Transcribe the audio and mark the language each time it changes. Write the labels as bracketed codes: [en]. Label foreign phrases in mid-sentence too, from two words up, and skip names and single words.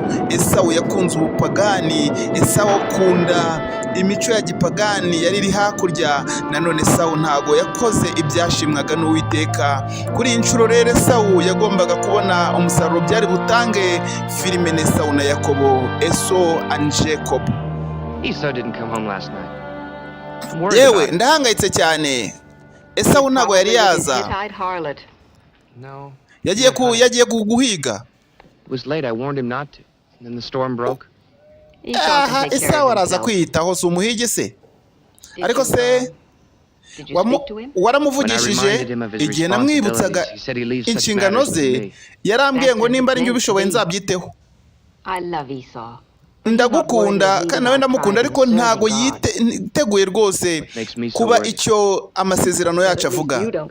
[rw] Esawu yakunze ubupagani, Esawu akunda imico ya gipagani yari iri hakurya. Nanone Esawu ntago yakoze ibyashimwaga n'Uwiteka. Kuri iyi nshuro rero Esawu yagombaga kubona umusaruro byari butange. Filime Esawu na Yakobo, [en] Esau and Jacob. Esau didn't come home last night. [rw] Yewe ndahangayitse cyane. Esawu ntago yari yaza. No. Yagiye guhiga. [en] It was late. I warned him not to. And then the storm broke. [rw] Esawu araza kwiyitaho, si umuhigi se? Ariko se waramuvugishije? Igihe namwibutsaga inshingano ze yarambwiye ngo nimba ari njye ubishoboye nzabyiteho. Ndagukunda kandi nawe ndamukunda, ariko ntago yiteguye rwose kuba icyo amasezerano yacu avuga.